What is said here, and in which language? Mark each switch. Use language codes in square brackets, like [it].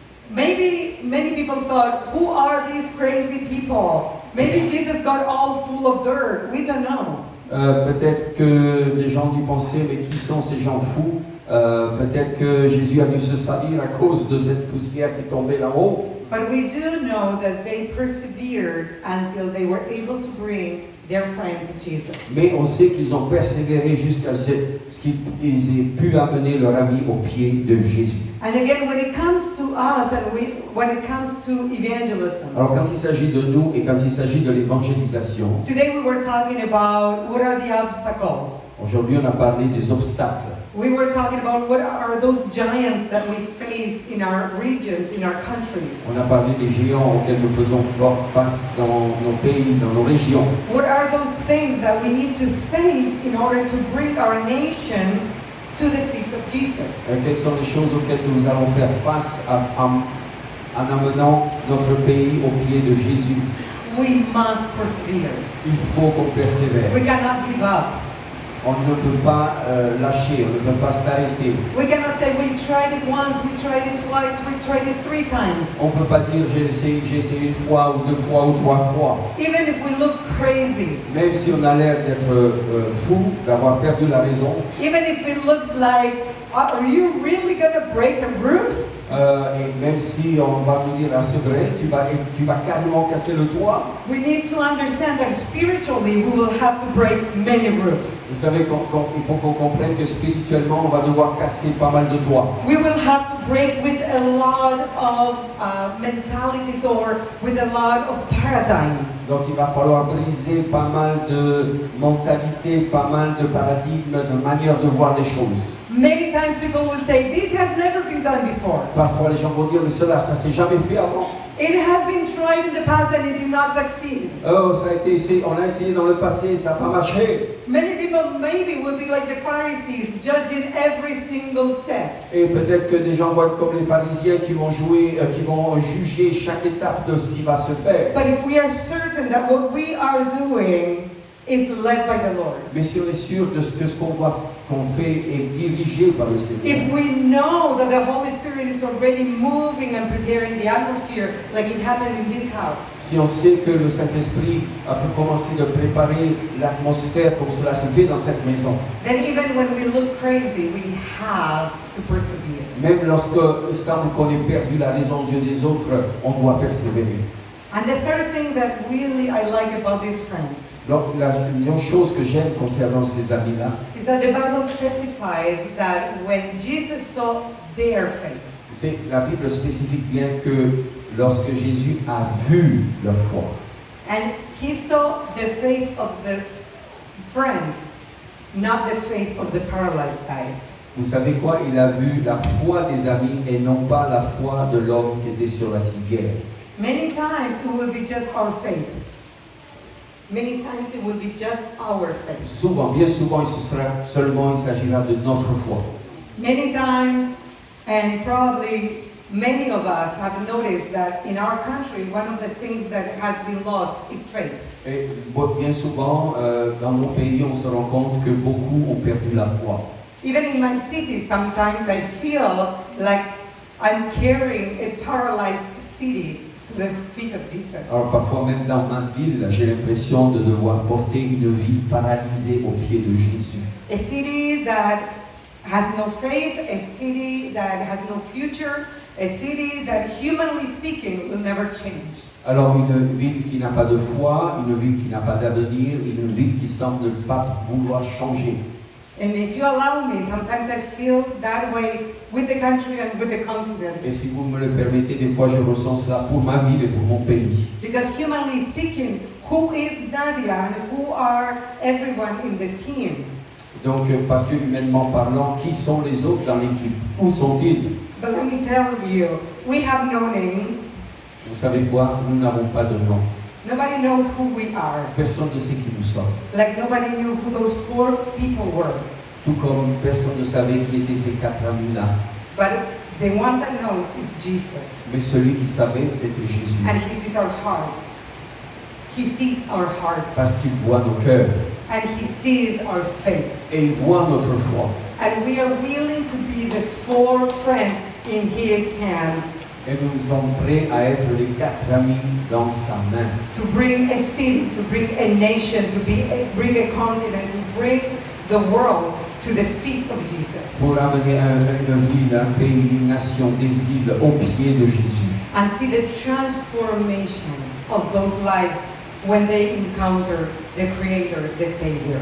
[en] Maybe many people thought, who are these crazy people? Maybe Jesus got all full of dirt. We don't know. [fr] Peut-être que les gens dû penser, mais qui sont ces gens fous? Peut-être que Jésus a dû se salir à cause de cette poussière qui tombait là-haut. [en] But we do know that they persevered until they were able to bring their friend to Jesus. [fr] Mais on sait qu'ils ont persévéré jusqu'à ce qu'ils aient pu amener leur ami au pied de Jésus. [en] And again, when it comes to us and when it comes to evangelism, [fr] Alors quand il s'agit de nous et quand il s'agit de l'évangélisation, [en] today we were talking about what are the obstacles. [fr] aujourd'hui on a parlé des obstacles. [en] We were talking about what are those giants that we face in our regions, in our countries. [fr] On a parlé des géants auxquels nous faisons face dans nos pays, dans nos régions. [en] What are those things that we need to face in order to bring our nation to the feet of Jesus? [fr] Quelles sont les choses auxquelles nous allons faire face en amenant notre pays au pied de Jésus? [en] We must persevere. [fr] Il faut qu'on persévère. [en] We cannot give up. [fr] On ne peut pas lâcher, on ne peut pas s'arrêter. [en] We cannot say we tried it once, we tried it twice, we tried it 3 times. [fr] On ne peut pas dire j'ai essayé une fois ou 2 fois ou 3 fois. [en] Even if we look crazy, [fr] Même si on a l'air d'être fou, d'avoir perdu la raison, [en] even if it looks like, are you really going to break the roof? [fr] Et même si on va nous dire, ah, c'est vrai, tu vas carrément casser le toit. [en] We need to understand that spiritually we will have to break many roofs. [fr] Vous savez, il faut qu'on comprenne que spirituellement, on va devoir casser pas mal de toits. [en] We will have to break with a lot of mentalities or with a lot of paradigms. [fr] Donc il va falloir briser pas mal de mentalités, pas mal de paradigmes, de manières de voir les choses. [en] Many times people will say, this has never been done before. [fr] Parfois les gens vont dire, mais cela, ça s'est jamais fait avant. [en] It has been tried in the past and it did not succeed. [fr] Oh, ça a été essayé, on a essayé dans le passé, ça n'a pas marché. [en] Many people maybe will be like the Pharisees, judging every single step. [fr] Et peut-être que des gens vont être comme les pharisiens qui vont juger chaque étape de ce qui va se faire. [en] But if we are certain that what we are doing is led by the Lord, [fr] Mais si on est sûr de ce qu'on fait est dirigé par le Seigneur, [en] if we know that the Holy Spirit is already moving and preparing the atmosphere like it happened in this house, [fr] si on sait que le Saint-Esprit a pu commencer de préparer l'atmosphère comme cela s'est fait dans cette maison, [en] then even when we look crazy, we have to persevere. [fr] même lorsque il semble qu'on ait perdu la raison aux yeux des autres, on doit persévérer. [en] And the third thing that really I like about these friends [fr] Donc une chose que j'aime concernant ces amis-là, [en] is that the Bible specifies that when Jesus saw their faith, [fr] c'est la Bible spécifie bien que lorsque Jésus a vu leur foi, [en] and he saw the faith of the friends, not the faith of the paralyzed guy. [fr] vous savez quoi? Il a vu la foi des amis et non pas la foi de l'homme qui était sur la civière. [en] Many times it will be just our faith. Many times it will be just our faith. [fr] Souvent, bien souvent, il s'agira de notre foi. [en] Many times, and probably many of us have noticed that in our country, one of the things that has been lost is faith. [fr] Et bien souvent, dans nos pays, on se rend compte que beaucoup ont perdu la foi. [en] Even in my city, sometimes I feel like I'm carrying a paralyzed city to the feet of Jesus. [fr] Alors parfois même dans ma ville, j'ai l'impression de devoir porter une vie paralysée aux pieds de Jésus. [en] A city that has no faith, a city that has no future, a city that humanly speaking will never change. [fr] Alors une ville qui n'a pas de foi, une ville qui n'a pas d'avenir, une ville qui semble ne pas vouloir changer. [en] And if you allow me, sometimes I feel that way with the country and with the continent. [fr] Et si vous me le permettez, des fois je ressens cela pour ma ville et pour mon pays. [en] Because humanly speaking, who is Nadia and who are everyone in the team? [fr] Donc, parce que humainement parlant, qui sont les autres dans l'équipe? Où sont-ils? [en] But let me tell you, we have no names. [fr] Vous savez quoi? Nous n'avons pas de nom. [en] Nobody knows who we are. [fr] Personne ne sait qui nous sommes. [en] Like nobody knew who those 4 people were. [fr] Tout comme personne ne savait qui étaient ces 4 amis-là. [en] But the one that knows is Jesus. [fr] Mais celui qui savait, c'était Jésus. [en] And he sees our hearts. He sees our hearts. [fr] Parce qu'il voit nos cœurs. [en] And he sees our faith. [fr] Et il voit notre foi. [en] And we are willing to be the 4 friends in his hands. [fr] Et nous sommes prêts à être les 4 amis dans sa main. [en] To bring a city, to bring a nation, to bring a continent, to bring the world to the feet of Jesus. [fr] Pour amener une ville, un pays, une nation, des îles aux pieds de Jésus. [en] And see the transformation of those lives when they encounter the Creator, the Savior.